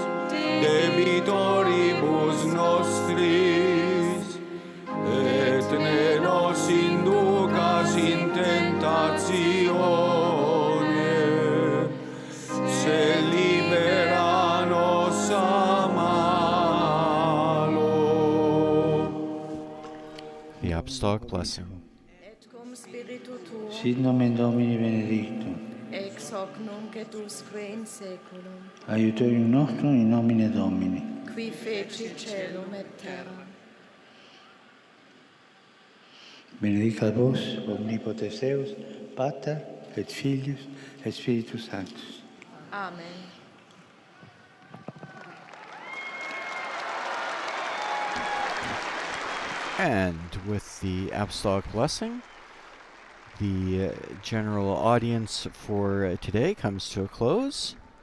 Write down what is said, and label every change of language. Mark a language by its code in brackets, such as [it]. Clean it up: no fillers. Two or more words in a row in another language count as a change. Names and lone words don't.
[la] debitoribus nostris, et ne nos inducas in tentatione, se libera nos a malo. [en] The Apostolic Blessing. [la] Et cum spiritu tuo, Sit nomen Domini benedictum, ex hoc nunc et usque in saeculum, aiutorium nostrum in nomine Domini. qui feci celum et terra. Benedicat vos, omnipotens Deus, Pater et Filius et Spiritus Sanctus. Amen. [en] And with the Apostolic Blessing, the general audience for today comes to a close.